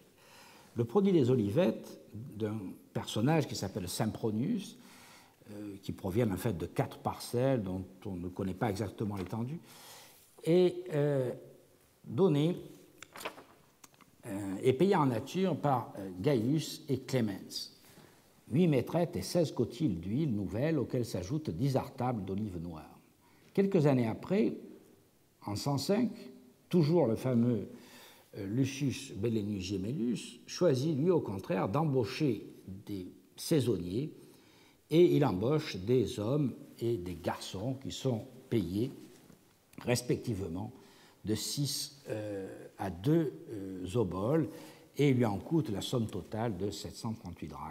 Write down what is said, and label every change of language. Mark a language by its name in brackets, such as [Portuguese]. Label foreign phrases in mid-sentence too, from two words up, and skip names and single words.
[French] Le produit des olivettes d'un personnage qui s'appelle Sempronius, qui proviennent en fait de 4 parcelles dont on ne connaît pas exactement l'étendue, est donné et payé en nature par Gaius et Clemens. 8 maîtrettes et 16 cotyles d'huile nouvelle auxquelles s'ajoutent 10 artables d'olives noires. Quelques années après, en 105, toujours le fameux Lucius Bellenius Gemellus choisit, lui, au contraire, d'embaucher des saisonniers et il embauche des hommes et des garçons qui sont payés respectivement de 6 à 2 oboles et il lui en coûte la somme totale de 738 drachmes.